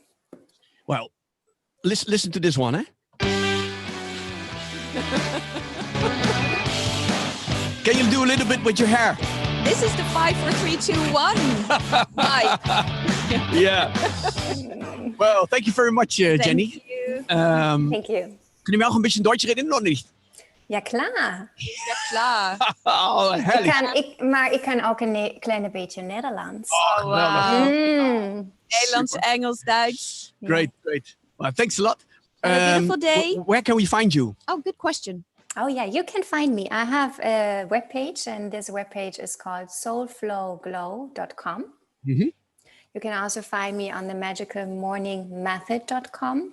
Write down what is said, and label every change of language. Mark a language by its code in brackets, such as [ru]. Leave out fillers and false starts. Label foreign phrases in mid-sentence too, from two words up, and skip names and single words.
[en] Well, listen to this one, eh? Can you do a little bit with your hair? This is the 5, 4, 3, 2, 1. Bye. Yeah. Well, thank you very much, Jenny. Thank you. Thank you. [de] Können wir auch ein bisschen Deutsch reden, noch nicht? Ja, klar. Ja, klar. Oh, herrlich. [nl] Maar ik kan ook een kleine beetje Nederlands. Oh, geweldig. Nederlands, Super. Engels, Duits. [en] Great, great. Well, thanks a lot. Have a beautiful day. Where can we find you? Oh, good question. Oh yeah, you can find me. I have a webpage, and this webpage is called soulflowglow.com. Mhm. You can also find me on the magicalmorningmethod.com.